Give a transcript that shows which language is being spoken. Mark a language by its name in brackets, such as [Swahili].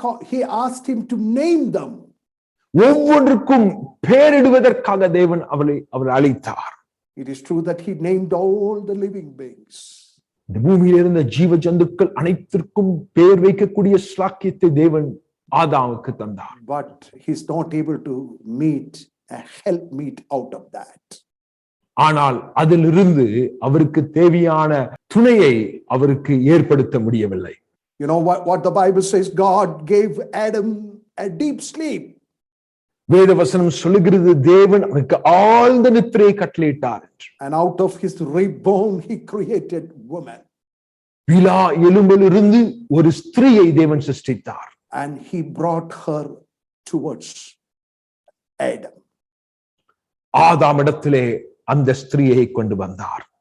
[English] He asked him to name them. [Tamil] ஒவ்வொன்றுக்கும் பெயரிடுவதற்காக தேவன் அவர் அழைத்தார். [English] It is true that he named all the living beings. [Tamil] இந்த பூமியில் இருந்த ஜீவ ஜந்துக்கள் அனைத்திற்கும் பெயர் வைக்கக்கூடிய ஸ்லாக்கியத்தை தேவன் ஆதாமுக்கு தந்தார். [English] But he's not able to meet a helpmeet out of that. [Tamil] ஆனால் அதிலிருந்து அவருக்கு தேவையான துணையை அவருக்கு ஏற்படுத்த முடியவில்லை. [English] You know what the Bible says? God gave Adam a deep sleep. [Tamil] வேத வசனம் சொல்லுகிறது, தேவன் அவருக்கு ஆழ்ந்த நித்திரையை கட்டளையிட்டார். [English] And out of his rib bone he created woman. [Tamil] விலா எலும்பிலிருந்து ஒரு ஸ்திரீயை தேவன் சிருஷ்டித்தார். [English] And he brought her towards Adam. [Tamil] ஆதாமிடத்திலே அந்த ஸ்திரீயை கொண்டு வந்தார்.